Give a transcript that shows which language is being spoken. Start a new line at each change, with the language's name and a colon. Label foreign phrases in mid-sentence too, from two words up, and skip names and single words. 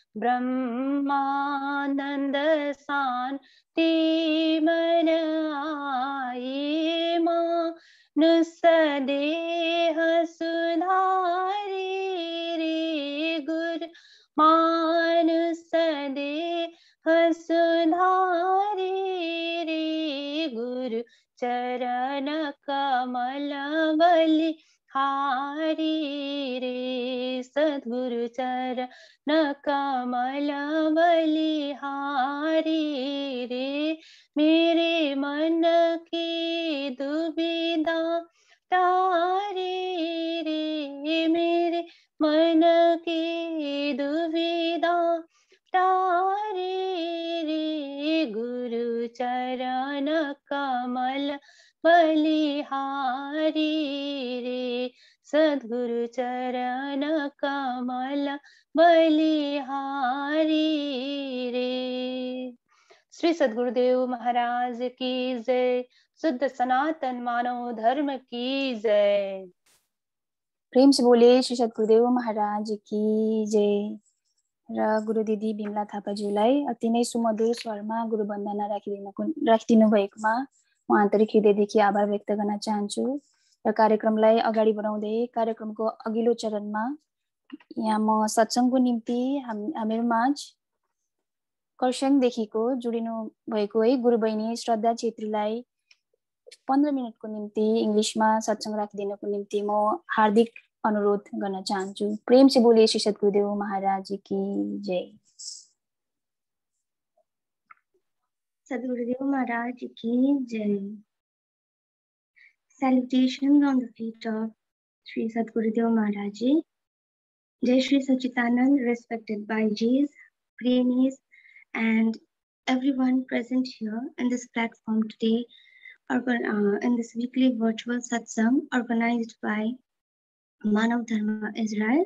Hindi: ब्रह्मानंद शांति मन आई मानुष देह सुधारी रे गुरु मानुष देह सुधारी रे गुरु चरण कमल बलिहारी रे सद्गुरु चरण कमल बलिहारी रे मेरे मन की दुविधा तारी रे मेरे मन की दुविधा तारी रे गुरु चरण कमल बलिहारी रे सद्गुरु चरण कमल बलिहारी रे। श्री सद्गुरुदेव महाराज की जय। शुद्ध सनातन मानव धर्म की जय। प्रेम से बोले श्री सद्गुरुदेव महाराज की जय।
Nepali: र गुरु दिदी बिमला थापाज्यूलाई अति नै सुमधुर स्वरमा गुरु वन्दना राखिदिनु भएकोमा म आन्तरिक हृदयदेखि आभार व्यक्त गर्न चाहन्छु। र कार्यक्रमलाई अगाडि बढाउँदै कार्यक्रमको अघिल्लो चरणमा यहाँ म सत्सङ्गको निम्ति हामीहरू माझ खरसाङदेखिको जोडिनु भएको है गुरु बहिनी श्रद्धा छेत्रीलाई 15 मिनटको निम्ति इङ्ग्लिसमा सत्सङ्ग राखिदिनको निम्ति म हार्दिक अनुरोध गर्न चाहन्छु।
Hindi: प्रेम से बोलिए श्री सद्गुरुदेव महाराज की जय। सद्गुरुदेव महाराज की जय.
English: Salutations on the feet of Sri Sadgurudev Maharaj ji.
Hindi: जय श्री सच्चिदानंद,
English: respected Bhaijis, Premis, and everyone present here in this platform today, in this weekly virtual satsang organized by Manav Dharma Israel.